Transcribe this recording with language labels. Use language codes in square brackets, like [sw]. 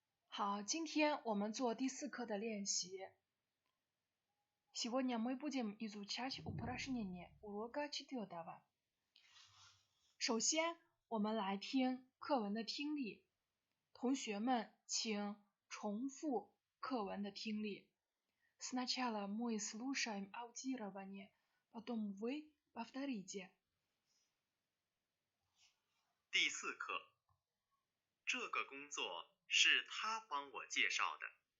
[zh] 好，今天我们做第4课的练习。 [ru] Сегодня мы будем изучать упражнение урока 4. [zh] 首先，我们来听课文的听力。同学们，请重复课文的听力。 [ru] Сначала мы слушаем аудирование, потом вы повторите. [zh] 第4课，这个工作是他帮我介绍的。